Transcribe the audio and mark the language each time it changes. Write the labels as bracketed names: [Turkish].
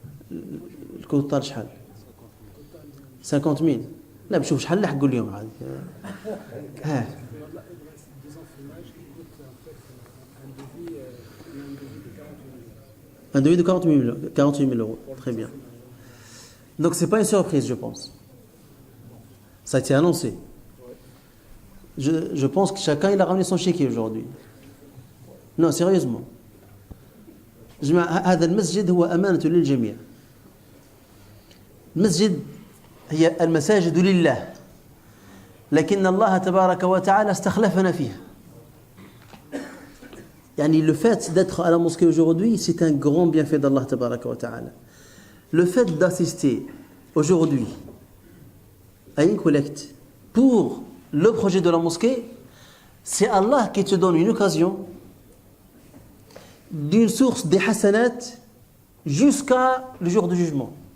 [French] Le total [Arabic] شحال [French] 50 000. [Arabic] لا بشوف شحال لحقوا اليوم عاد. [French] Un devis de 48 000 euros. Très bien. Donc c'est pas une surprise, je pense. Ça a été annoncé. Je pense que chacun il a ramené son chéquier aujourd'hui. Non, sérieusement. [Arabic] هذا المسجد هو أمانة للجميع. المسجد هي المساجد لله. لكن الله تبارك وتعالى استخلفنا فيها. يعني [French] le fait d'être à la mosquée aujourd'hui, c'est un grand bienfait d'Allah tabaraka wa ta'ala. Le fait d'assister aujourd'hui à une collecte pour le projet de la mosquée, c'est Allah qui te donne une occasion d'une source des hasanat jusqu'à le jour du jugement.